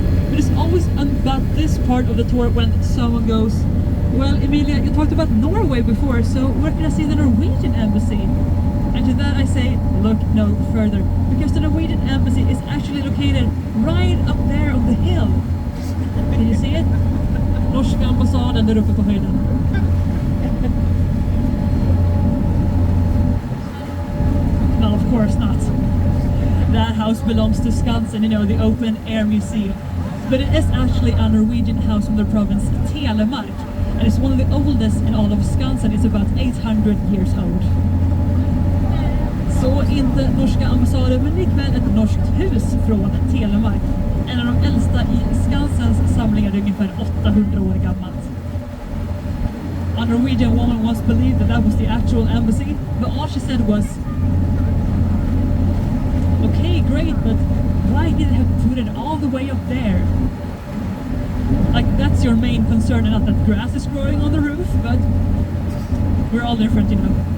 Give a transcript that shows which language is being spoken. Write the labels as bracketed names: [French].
[English] But it's always about this part of the tour when someone goes, "Well, Emilia, you talked about Norway before, so where can I see the Norwegian embassy?" And to that I say, look no further, because the Norwegian embassy is actually located right up there on the hill. Can you see it? [Swedish] Norska ambassaden där uppe på höjden. [English] No, of course not. That house belongs to Skansen, you know, the open air museum. But it is actually a Norwegian house from the province Telemark, and it's one of the oldest in all of Skansen. It's about 800 years old. [Swedish] Så inte norska ambassaden, men likväl ett norskt hus från Telemark. En av de äldsta i Skansens samlingar, ungefär 800 år gammalt. [English] A Norwegian woman once believed that was the actual embassy, but all she said was, "Okay, great, but why did they have to put it all the way up there?" Like, that's your main concern, and not that grass is growing on the roof, but we're all different, you know.